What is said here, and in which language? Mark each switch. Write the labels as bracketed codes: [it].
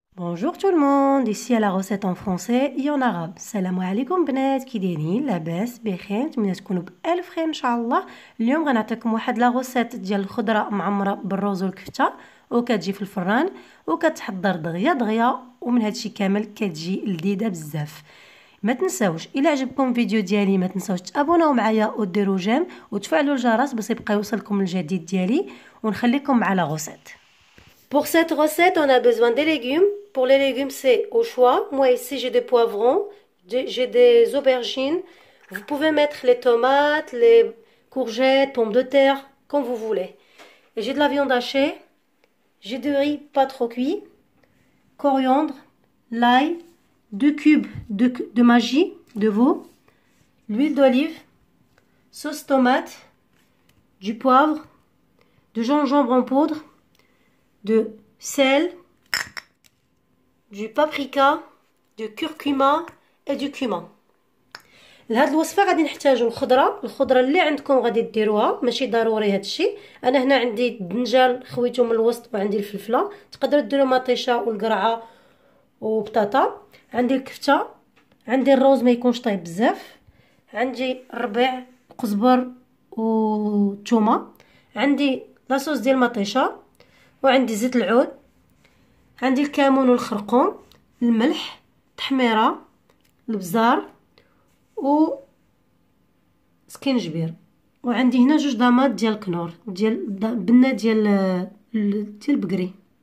[fr] Bonjour tout le monde, ici à la recette en français et en arabe. [ar] Salam alaikum بنات كي دايرين لاباس بخير نتمنى تكونوا بألف خير ان شاء الله. اليوم غنعطيكم واحد لا غوسيت ديال الخضره معمره بالروز والكفته وكتجي في الفران وكتحضر دغيا دغيا ومن هادشي كامل كتجي لذيذه بزاف. ما تنساوش الا عجبكم الفيديو ديالي ما تنساوش تابوناو معايا وديروا جيم وتفعلوا الجرس باش يبقى يوصلكم الجديد ديالي ونخليكم مع لا غوسيت. [fr] Pour cette recette, on a besoin des légumes. Pour les légumes, c'est au choix. Moi, ici, j'ai des poivrons, j'ai des aubergines. Vous pouvez mettre les tomates, les courgettes, pommes de terre, comme vous voulez. J'ai de la viande hachée, j'ai du riz pas trop cuit, coriandre, l'ail, 2 cubes de magie, de veau, l'huile d'olive, sauce tomate, du poivre, de gingembre en poudre, de sel, du paprika, du curcuma et du cumin. [ar] لهاد الوصفه غادي نحتاجو الخضره اللي عندكم غادي ديروها، ماشي ضروري هادشي. انا هنا عندي الدنجال خويته من الوسط وعندي الفلفله، تقدروا ديروا مطيشه والقرعه وبطاطا. عندي الكفته، عندي الروز ما يكونش طايب بزاف، عندي الربيع قزبر وثومه، عندي لاصوص ديال المطيشه، وعندي زيت العود، عندي الكمون والخرقوم، الملح، التحميره، البزار و سكينجبير، وعندي هنا 2 ضمات ديال الكنور ديال بنه ديال البقري.